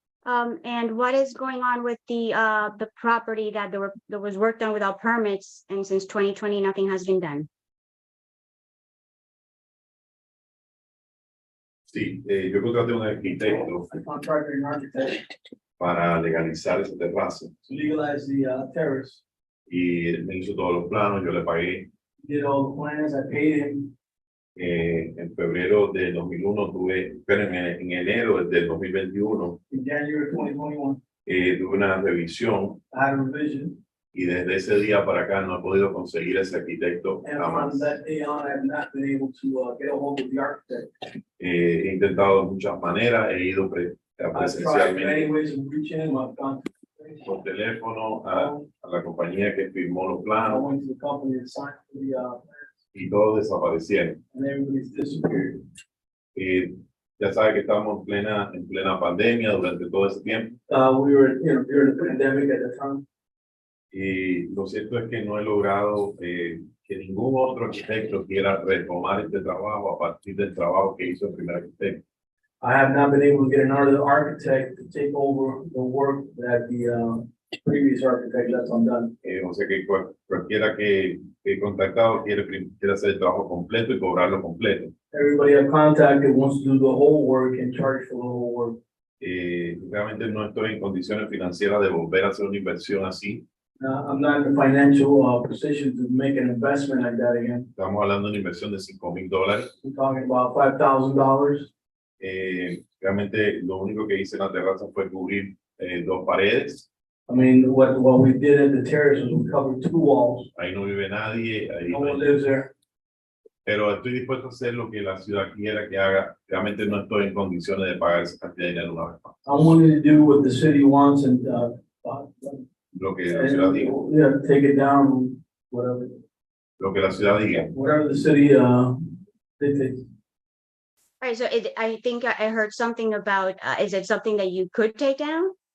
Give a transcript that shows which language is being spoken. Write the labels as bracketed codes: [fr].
[en] And what is going on with the property that there was work done without permits, and since 2020, nothing has been done? [es] Sí, yo contraté un arquitecto [en] I contracted an architect [es] para legalizar ese terrazo [en] to legalize the terrace. [es] y él me hizo todos los planos, yo le pagué. [en] Did all the plans, I paid him. [es] En febrero de 2001 tuve, pero en enero del 2021 [en] In January 2021. [es] Tuve una revisión [en] I had a revision, [es] y desde ese día para acá no he podido conseguir ese arquitecto [en] and [es] jamás. [en] from that day on, I have not been able to get a hold of the architect. [es] He intentado de muchas maneras, he ido [en] I've tried many [es] presencialmente [en] ways of reaching him, I've gone to. [es] por teléfono a la compañía que firmó los [en] I [es] planos [en] went to the company that signed for the [es] y todos desaparecieron. [en] and everybody's disappeared. [es] Ya sabe que estamos en plena pandemia durante todo ese tiempo [en] We were, during the pandemic at the time. [es] y lo cierto es que no he logrado que ningún otro arquitecto quiera retomar este trabajo a partir del trabajo que hizo el primer arquitecto. [en] I have not been able to get another architect to take over the work that the previous architect left undone. [es] O sea que cualquiera que he contactado quiere hacer el trabajo completo y cobrarlo completo. [en] Everybody I've contacted wants to do the whole work and charge for the whole work. [es] Realmente no estoy en condiciones financieras de volver a hacer una inversión así. [en] I'm not in a financial position to make an investment like that again. [es] Estamos hablando de una inversión de $5,000. [en] We're talking about $5,000. [es] Realmente lo único que hice en la terraza fue cubrir 2 paredes. [en] I mean, what we did at the terrace was we covered 2 walls. [es] Ahí no vive nadie, ahí [en] No [es] no hay- [en] lives there. [es] pero estoy dispuesto a hacer lo que la ciudad quiera que haga. Realmente no estoy en condiciones de pagar esa cantidad de dinero una vez más. [en] I'm willing to do what the city wants and [es] Lo que la ciudad diga. [en] yeah, take it down, whatever, [es] Lo que la ciudad diga. [en] whatever the city dictates. All right, so I think I heard something about, is it something that you could take down?